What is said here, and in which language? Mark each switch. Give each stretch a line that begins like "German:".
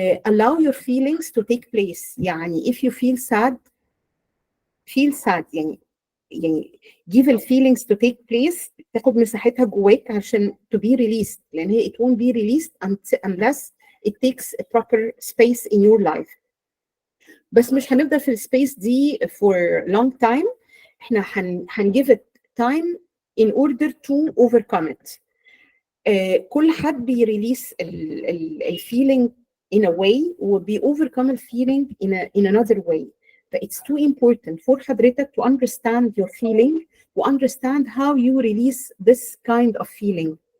English: Allow your feelings to take place.
Arabic: يعني
English: if you feel sad, feel sad.
Arabic: يعني
English: give the feelings to take place،
Arabic: تاخد مساحتها جواك عشان
English: to be released،
Arabic: لأن هي
English: it won't be released unless it takes a proper space in your life.
Arabic: بس مش هنفضل في السبيس دي
English: for long time.
Arabic: احنا هن
English: give it time in order to overcome it.
Arabic: كل حد بيريليس الفيلينج
English: in a way
Arabic: وبي
English: overcome
Arabic: الفيلينج
English: in another way. But it's too important for
Arabic: حضرتك
English: to understand your feeling و understand how you release this kind of feeling.